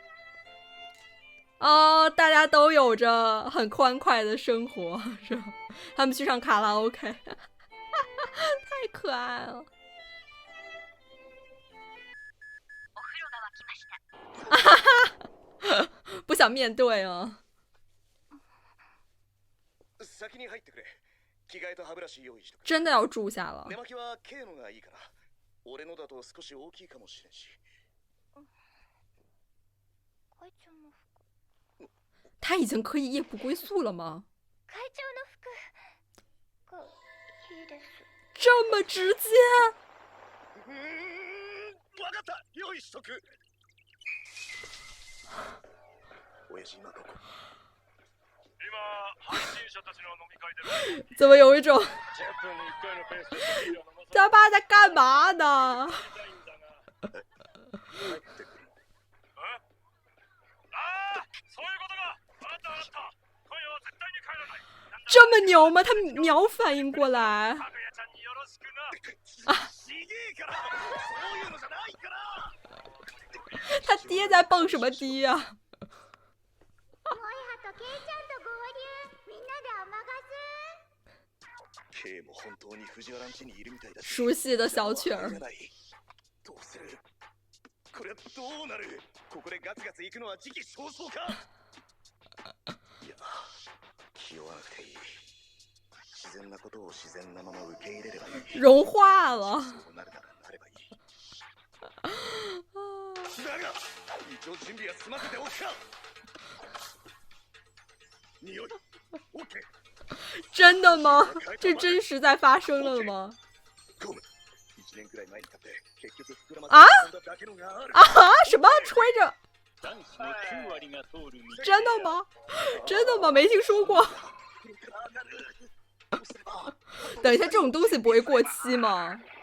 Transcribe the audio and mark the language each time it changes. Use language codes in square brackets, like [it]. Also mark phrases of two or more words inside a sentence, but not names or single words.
[zh] 哦，大家都有着很欢快的生活，是吧？他们去唱卡拉 OK， 太可爱了。不想面对啊。 [ja] 先に入ってくれ。着替えと歯ブラシ用意しとく。 [zh] 真的要住下了。 [ja] 寝巻きは K のがいいかな。俺のだと少し大きいかもしれんし。会長の服。 [zh] 他已经可以夜不归宿了吗？ [ja] 会長の服がいいです。 [zh] 这么直接？ [ja] わかった。用意しとく。親父今どこ？今配信者たちの飲み会で [zh] 怎么有一种 [ja] 10 分に1回のペースでビールを飲ませ [zh] 他妈在干嘛呢？ [ja] たいんだが。帰ってくる。ああ、そういうことが。わかったわかった。今夜は絶対に帰らない。 [zh] 这么牛吗？他秒反应过来。 [ja] かぐやちゃんによろしくな。ちげえから。そういうのじゃないから。 [zh] 他爹在蹦什么迪呀、 [ja] 萌葉とケイちゃんと合流。みんなで甘ケイも本当に藤原ん家にいるみたいだし。 [zh] 熟悉的小曲儿。 [ja] どうする？これはどうなる？ここでガツガツ行くのは時期尚早か？いや、気負わなくていい。自然なことを自然なまま受け入れればいい。 [zh] 融化了。 [ja] そうなるならなればいい。だが、一応準備は済ませておくか。匂い、オッケー。 [zh] 真的吗？这真实在发生了吗？啊？啊？什么？吹着？真的吗？真的吗？没听说过。等一下，这种东西不会过期吗？